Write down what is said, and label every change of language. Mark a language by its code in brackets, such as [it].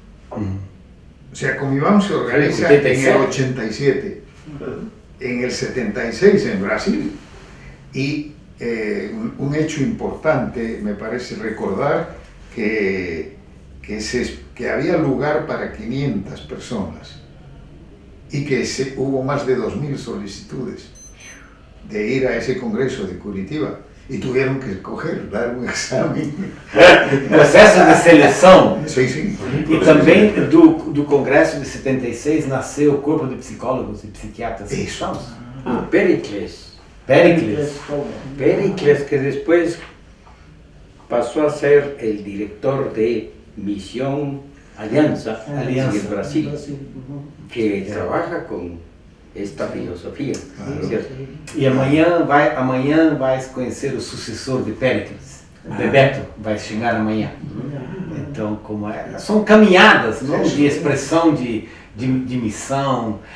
[es] O sea, Comibam se organiza en el 87, en el 76 en Brasil, y un hecho importante me parece recordar que había lugar para 500 personas y que hubo más de 2.000 solicitudes de ir a ese congreso de Curitiba, y tuvieron que escoger, dar un examen. [pt] Processo de seleção. Sim, sim. E também do Congresso de 76 nasceu o Corpo de Psicólogos e Psiquiatras Isso. Cristãos. Pericles. Péricles. [es] Pericles, que después pasó a ser el director de Misión Alianza en el Brasil, que trabaja con esta filosofia, ¿cierto? [pt] E amanhã vai conhecer o sucessor de Péricles, Bebeto, vai chegar amanhã. Então, são caminhadas, não? De expressão de missão.